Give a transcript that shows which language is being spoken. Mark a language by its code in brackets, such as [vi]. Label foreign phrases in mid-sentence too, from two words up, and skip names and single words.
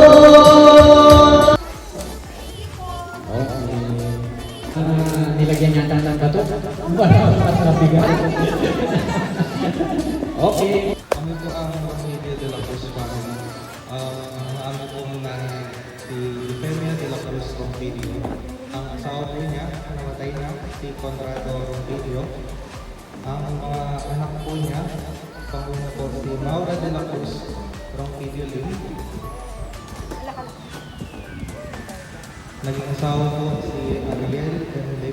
[tl] Nilagyan yata ng bato. Wala, mas mabigat. Okay. Kami po ang Media de la Cruz family. Amin po na si Femia de la Cruz Rompidio. Ang asawa po niya, namatay na, si Conrado Rompidio. Ang mga anak po niya, panguna po si Maura de la Cruz Rompidio Lim. Naging asawa po si Ariel Lim.